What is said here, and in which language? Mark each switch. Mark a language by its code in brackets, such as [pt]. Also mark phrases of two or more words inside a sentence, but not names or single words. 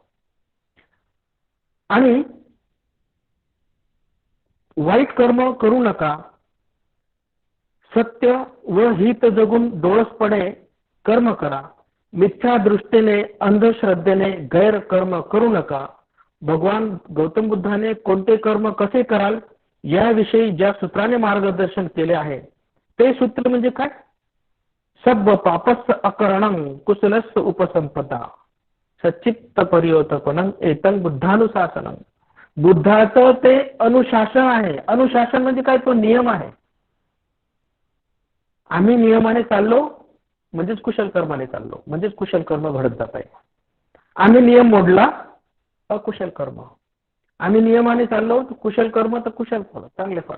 [mr] आणि वाईट कर्म करू नका, सत्य व हित जगून डोळसपणे कर्म करा, मिथ्या दृष्टीने अंधश्रद्धेने गैर कर्म करू नका. भगवान गौतम बुद्धाने कोणते कर्म कसे कराल याविषयी ज्या सूत्राने मार्गदर्शन केले आहे ते सूत्र म्हणजे काय? [pi] सब्ब पापस्य अकरणं कुशलस्य उपसंपदा सच्चित्त पर्योतपनं एतं बुद्धानुशासनं. [mr] बुद्धाचं ते अनुशासन आहे. अनुशासन म्हणजे काय? तो नियम आहे. आम्ही नियमाने चाललो म्हणजेच कुशल कर्माने चाललो, म्हणजेच कुशल कर्म घडत जात आहे. आम्ही नियम मोडला अकुशल कर्म. आम्ही नियमाने चाललो तर कुशल कर्म तर कुशल फळ चांगले फळ.